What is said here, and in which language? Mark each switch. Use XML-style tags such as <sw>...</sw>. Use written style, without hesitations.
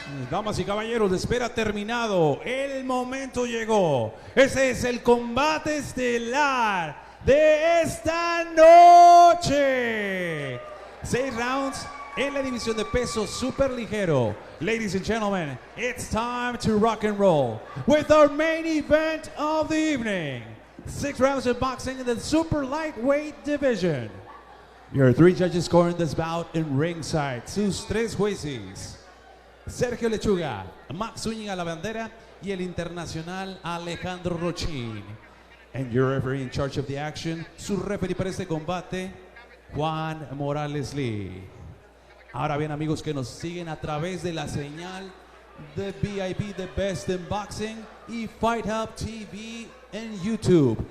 <es>Damas y caballeros, espera terminado. El momento llegó. Ese es el combate estelar de esta noche. 6 rounds en la división de peso super ligero.</es> <en>Ladies and gentlemen, it's time to rock and roll with our main event of the evening. 6 rounds of boxing in the super lightweight division. Your 3 judges scoring this bout in ringside.</en> <es>Sus 3 jueces: Sergio Lechuga, Max Zúñiga La Bandera y el internacional Alejandro Rochín.</es> <en>And your referee in charge of the action,</en> <es>su referee para este combate,</es> <en>Juan Morales Lee.</en> <es>Ahora bien, amigos que nos siguen a través de la señal de VIP, The Best in Boxing, y Fight Hub TV en YouTube.</es>